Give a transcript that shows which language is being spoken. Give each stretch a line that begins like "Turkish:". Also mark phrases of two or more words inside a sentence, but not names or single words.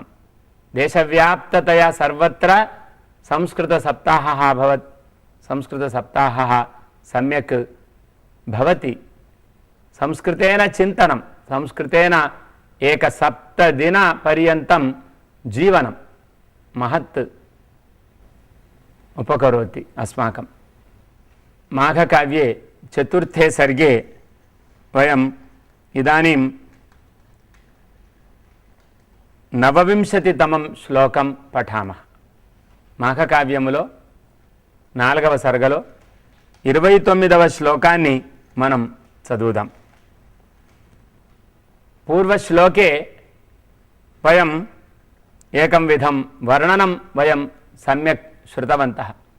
Sanskrit: దేశవ్యాప్తతయా సర్వత్ర సంస్కృత సప్తాహः అభవత్. సంస్కృత సప్తాహः సమ్యక్ భవతి. సంస్కృతేన చింతనం సంస్కృతేన ఏక 7 దిన పర్యంతం జీవనం महत् उपकरोति अस्माकं। माघकाव्ये चतुर्थे सर्गे वयम् इदानीं నవవింశతితమం శ్లోకం పఠామః.
Telugu: మాఘకావ్యములో 4వ సర్గలో 29వ శ్లోకాన్ని మనం చదువుదాం.
Sanskrit: పూర్వశ్లోకే వయం ఏకం విధం వర్ణనం వయం సమ్యక్ శృతవంతః.